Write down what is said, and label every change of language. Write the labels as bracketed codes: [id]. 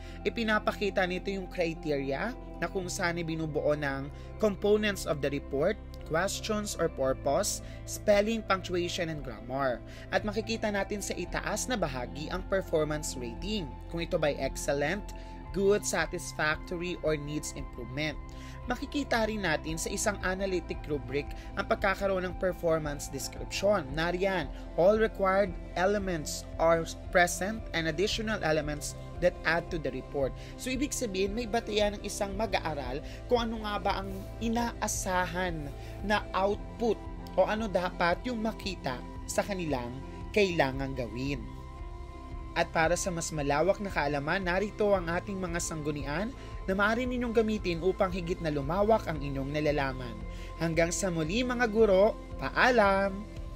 [tl] Ipinapakita nito yung criteria na kung saan binubuo ng components of the report, questions or purpose, spelling, punctuation, and grammar. At makikita natin sa itaas na bahagi ang performance rating, kung ito ba'y excellent, good, satisfactory, or needs improvement. Makikita rin natin sa isang analytic rubric ang pagkakaroon ng performance description. Nariyan, [en] all required elements are present and additional elements that add to the report. [tl] So, ibig sabihin, may batayan ng isang mag-aaral kung ano nga ba ang inaasahan na output o ano dapat yung makita sa kanilang kailangang gawin. At para sa mas malawak na kaalaman, narito ang ating mga sanggunian na maaari ninyong gamitin upang higit na lumawak ang inyong nalalaman. Hanggang sa muli mga guro, paalam!